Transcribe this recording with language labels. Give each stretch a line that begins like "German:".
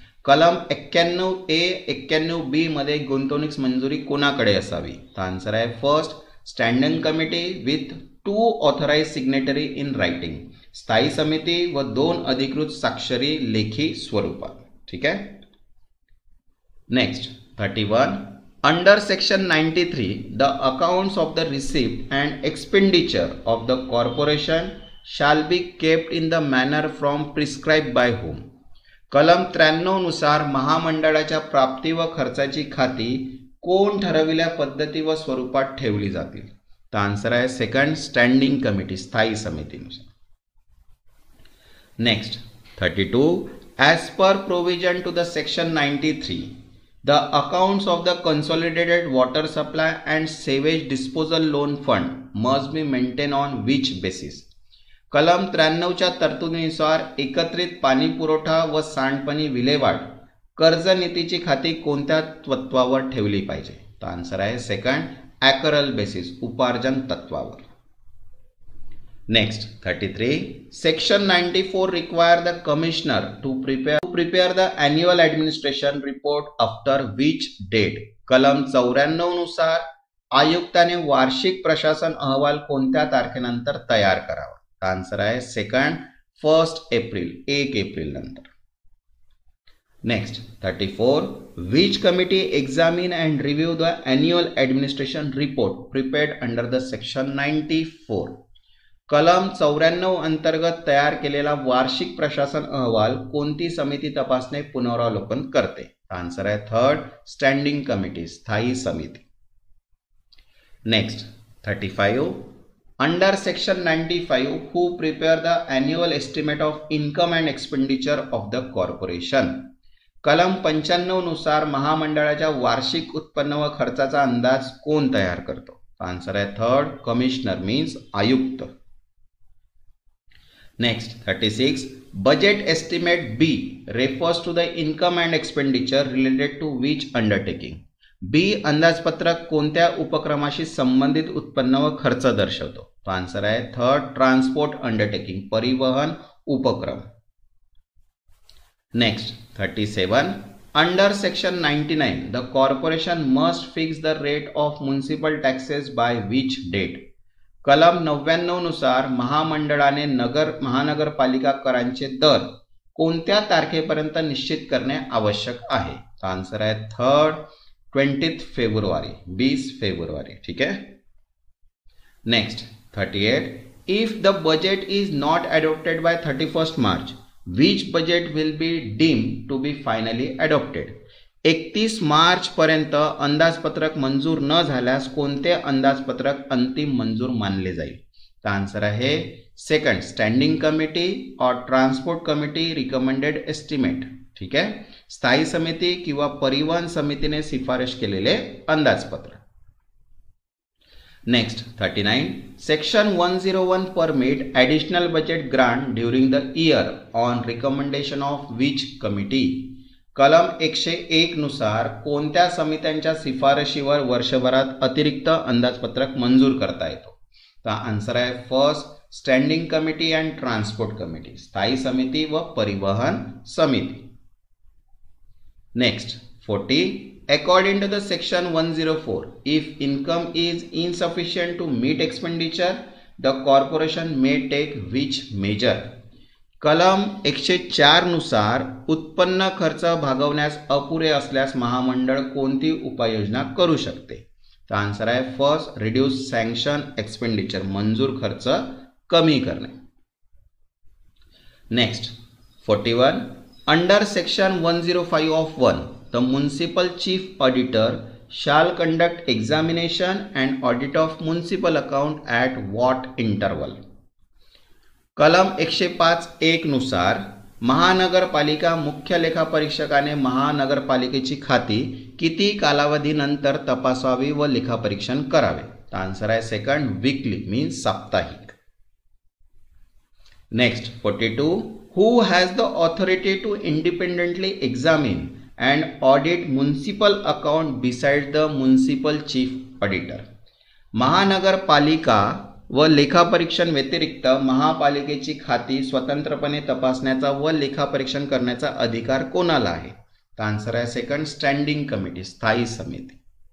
Marathi: कलम 91A 91B मध्ये गुंतवणूक मंजुरी कोणाकडे असावी? तर
English: answer
Marathi: आहे
English: First standing committee with 2 authorise signatory in writing.
Marathi: स्थायी समिती व 2 अधिकृत साक्षरी लेखी स्वरूपात. ठीक आहे.
English: Next 31 under section 93 the accounts of the receipt and expenditure of the corporation shall be kept in the manner from prescribe by whom.
Marathi: कलम 93 नुसार महामंडळाच्या प्राप्ती व खर्चाची खाती कोण ठरविल्या पद्धती व स्वरूपात ठेवली जातील? तर
English: answer
Marathi: आहे
English: second standing committee,
Marathi: स्थायी समितीनुसार.
English: Next 32 as per provision to the section 93 the accounts of the consolidated water supply and sewage disposal loan fund must be maintain on which basis.
Marathi: कलम 93च्या तरतुदीनुसार एकत्रित पाणी पुरवठा व सांडपाणी विल्हेवाट कर्ज नीतीची खाती कोणत्या तत्वावर ठेवली पाहिजे? तर
English: answer
Marathi: आहे
English: second accrual basis,
Marathi: उपार्जन तत्वावर.
English: Next, 33. Section 94 require the commissioner to prepare the annual administration report after which date?
Marathi: कलम 94 नुसार आयुक्ताने वार्षिक प्रशासन अहवाल कोणत्या तारखेनंतर तयार करावा?
English: answer
Marathi: आहे 1 एप्रिल 1 एप्रिल नंतर.
English: Next, 34. Which committee examine and review the annual administration report prepared under the section 94?
Marathi: कलम 94 अंतर्गत तयार केलेला वार्षिक प्रशासन अहवाल कोणती समिती तपासणे पुनरावलोकन करते?
English: answer
Marathi: आहे
English: 3rd standing committee,
Marathi: स्थायी समिती.
English: Next, 35. Under section 95 who prepare the annual estimate of income and expenditure of the corporation?
Marathi: कलम 95 नुसार महामंडळाच्या वार्षिक उत्पन्न व खर्चाचा अंदाज कोण तयार करतो?
English: answer
Marathi: आहे
English: 3rd commissioner means
Marathi: आयुक्त.
English: Next, 36. Budget estimate B refers to the income and expenditure related to which undertaking?
Marathi: बी अंदाजपत्रक कोणत्या उपक्रमाशी संबंधित उत्पन्न व खर्च दर्शवतो?
English: answer
Marathi: आहे
English: 3rd transport undertaking,
Marathi: परिवहन उपक्रम.
English: Next, 37. Under section 99 the corporation must fix the rate of municipal taxes by which date?
Marathi: कलम 99 नुसार महामंडळाने महानगरपालिका करांचे दर कोणत्या तारखेपर्यंत निश्चित करणे आवश्यक आहे?
English: answer
Marathi: आहे 3rd 20 फेब्रुवारी 20 फेब्रुवारी. ठीक आहे.
English: Next, 38. If the budget is not adopted by 31 March which budget will be deemed to be finally adopted?
Marathi: 31 March पर्यंत अंदाजपत्रक मंजूर न झाल्यास कोणते अंदाजपत्रक अंतिम मंजूर मानले जाईल? तर आन्सर आहे 2nd स्टँडिंग कमिटी
Hindi: और
Marathi: ट्रान्सपोर्ट कमिटी रिकमेंडेड एस्टिमेट. ठीक आहे, स्थायी समिती किंवा परिवहन समितीने शिफारस केलेले अंदाजपत्रक.
English: Next, 39. Section 101 permit additional budget grant during the year on recommendation of which committee?
Marathi: कलम 101 नुसार कोणत्या समित्यांच्या शिफारशीवर वर्षभरात अतिरिक्त अंदाजपत्रक मंजूर करता येतो? तर
English: answer
Marathi: आहे
English: 1st standing committee and transport committee,
Marathi: स्थायी समिती व परिवहन समिती.
English: Next, 40. According to the section 104, if income is insufficient to meet expenditure, the corporation may take which measure?
Marathi: कलम 104 नुसार उत्पन्न खर्च भागवण्यास अपुरे असल्यास महामंडळ कोणती उपाययोजना करू शकते? तर
English: answer
Marathi: आहे
English: 1st reduce sanction expenditure,
Marathi: मंजूर खर्च कमी करणे.
English: Next, 41. Under section 105 of 1 the municipal chief auditor shall conduct examination and audit of municipal account at what interval?
Marathi: कलम 105(1) नुसार महानगरपालिका मुख्य लेखापरीक्षकाने महानगरपालिकेची खाती किती कालावधीनंतर तपासावी व लेखापरीक्षण करावे? तर
English: answer
Marathi: आहे
English: 2nd weekly means
Marathi: साप्ताहिक.
English: Next, 42. Who has the authority to independently examine and audit municipal account besides the municipal chief auditor?
Marathi: महानगरपालिका व लेखापरीक्षण व्यतिरिक्त महापालिकेची खाती स्वतंत्रपणे तपासण्याचा व लेखापरीक्षण करण्याचा अधिकार कोणाला आहे? तर
English: answer
Marathi: आहे
English: 2nd standing committee,
Marathi: स्थायी समिती.